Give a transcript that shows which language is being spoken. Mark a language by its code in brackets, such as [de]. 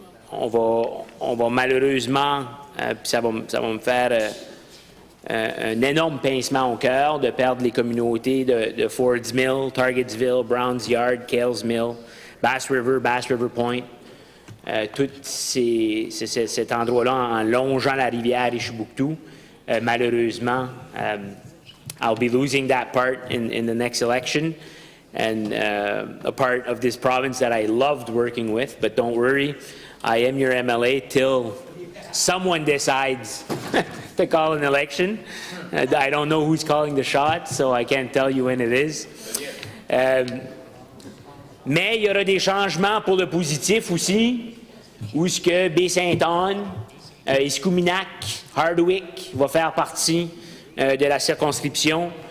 [fr] On va malheureusement, ça va me faire un énorme pincement au cœur de perdre les communautés de Ford's Mill, Targetsville, Brown's Yard, Kales Mill, Bass River Point, tout cet endroit-là en longeant la rivière Richibouctou. Malheureusement, [en] I'll be losing that part in the next election. and a part of this province that I loved working with. But don't worry, I am your MLA till someone decides to call an election. I don't know who's calling the shots, so I can't tell you when it is. [fr] Mais il y aura des changements pour le positif aussi, où ce que Baie-Sainte-Anne, Escoumminac, Hardwick va faire partie de la circonscription.